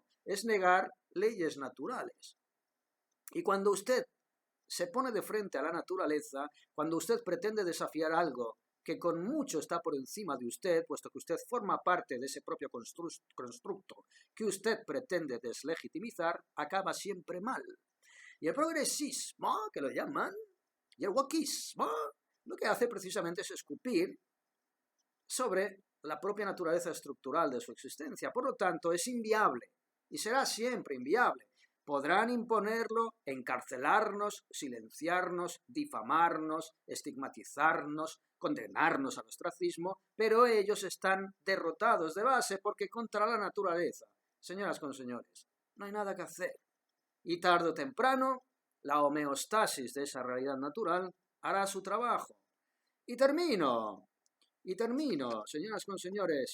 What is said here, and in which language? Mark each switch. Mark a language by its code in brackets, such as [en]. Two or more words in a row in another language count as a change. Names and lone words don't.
[es] Es negar leyes naturales. Y cuando usted se pone de frente a la naturaleza, cuando usted pretende desafiar algo que con mucho está por encima de usted, puesto que usted forma parte de ese propio constructo que usted pretende deslegitimizar, acaba siempre mal. Y el progresismo, que lo llaman, y el wokismo, lo que hace precisamente es escupir sobre la propia naturaleza estructural de su existencia. Por lo tanto, es inviable y será siempre inviable. Podrán imponerlo, encarcelarnos, silenciarnos, difamarnos, estigmatizarnos, condenarnos al ostracismo, pero ellos están derrotados de base porque contra la naturaleza, señoras con señores, no hay nada que hacer. Y tarde o temprano, la homeostasis de esa realidad natural hará su trabajo. Y termino, señoras con señores.